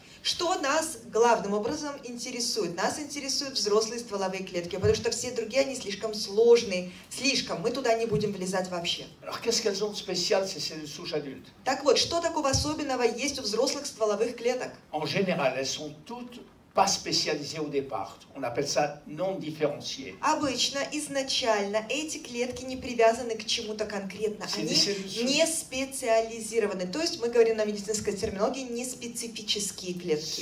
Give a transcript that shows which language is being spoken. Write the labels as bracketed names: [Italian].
[Russian] Что нас главным образом интересует? Нас интересуют взрослые стволовые клетки, потому что все другие, они слишком сложные, мы туда не будем влезать вообще. [French] Alors, qu'est-ce qu'elles ont de spécial, ces cellules souches adultes? Так вот, что такого особенного есть у взрослых стволовых клеток? En général, elles sont toutes pas spécialisées au départ. On appelle ça non différenciées. [Russian] Обычно, изначально, эти клетки не привязаны к чему-то конкретно. Они не специализированы. То есть, мы говорим на медицинской терминологии, не специфические клетки.